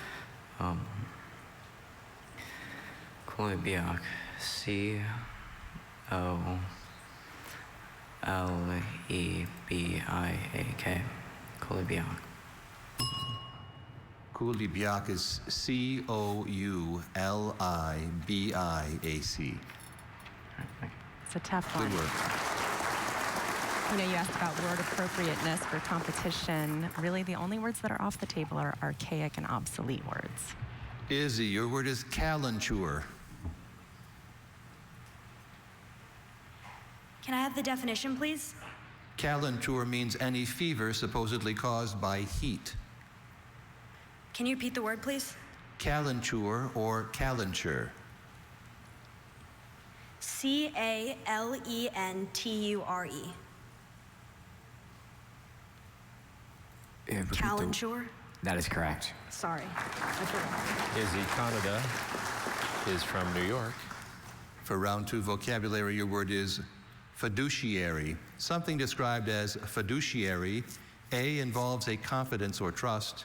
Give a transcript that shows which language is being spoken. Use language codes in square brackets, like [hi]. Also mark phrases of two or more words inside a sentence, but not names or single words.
[en] Kulibiak. C-O-L-E-B-I-A-K. Kulibiak. Kulibiak is C-O-U-L-I-B-I-A-C. It's a tough one. Good work. You know, you asked about word appropriateness for competition. Really, the only words that are off the table are archaic and obsolete words. Izzy, your word is calenture. Can I have the definition, please? Calenture means any fever supposedly caused by heat. Can you repeat the word, please? Calenture or calenture. C-A-L-E-N-T-U-R-E. Calenture? That is correct. Sorry. Izzy Canada is from New York. For round 2 vocabulary, your word is fiduciary. Something described as fiduciary. A, involves a confidence or trust.